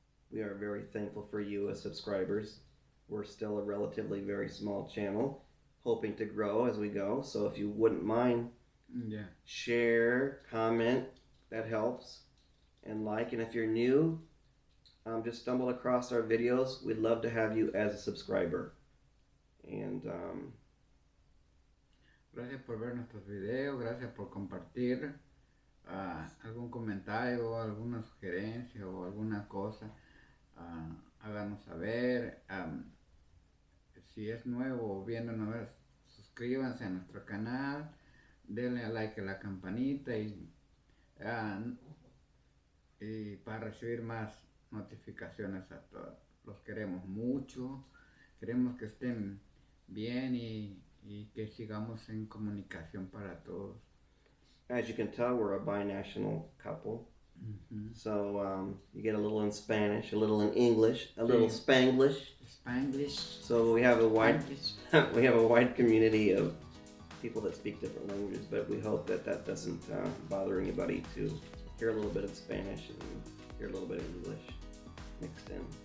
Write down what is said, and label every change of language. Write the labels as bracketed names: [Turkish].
[English] We are very thankful for you as subscribers. We're still a relatively very small channel, hoping to grow as we go. So if you wouldn't mind, share, comment, that helps, and like. And if you're new, just stumbled across our videos, we'd love to have you as a subscriber. And [Spanish] gracias por ver nuestros videos, gracias por compartir algún comentario, alguna sugerencia o alguna cosa. Háganos saber. Si es nuevo o viéndonos, suscríbanse a nuestro canal, denle a like a la campanita y para recibir más notificaciones a todos. Los queremos mucho, queremos que estén bien y que sigamos en comunicación para todos. [English] as you can tell, we're a binational couple. So you get a little in Spanish, a little in English, a little Spanglish. Spanglish. So we have a wide community of people that speak different languages, but we hope that that doesn't bother anybody to hear a little bit of Spanish and hear a little bit of English mixed in.